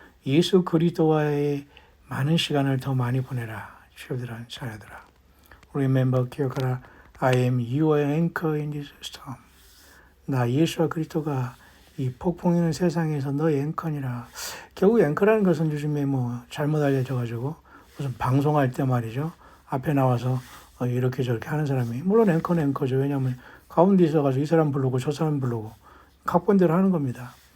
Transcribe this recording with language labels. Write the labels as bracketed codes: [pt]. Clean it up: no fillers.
[ko] 예수 그리스도와의 많은 시간을 더 많이 보내라. [en] children, [ko] 자녀들아. [en] Remember, [ko] 기억하라. [en] I am your anchor in this storm. [ko] 나 예수와 그리스도가 이 폭풍이는 세상에서 너의 앵커니라. 결국 앵커라는 것은 요즘에 잘못 알려져가지고 무슨 방송할 때 말이죠. 앞에 나와서 이렇게 저렇게 하는 사람이 물론 앵커는 앵커죠. 왜냐하면 가운데 있어가지고 이 사람 부르고 저 사람 부르고 각본대로 하는 겁니다.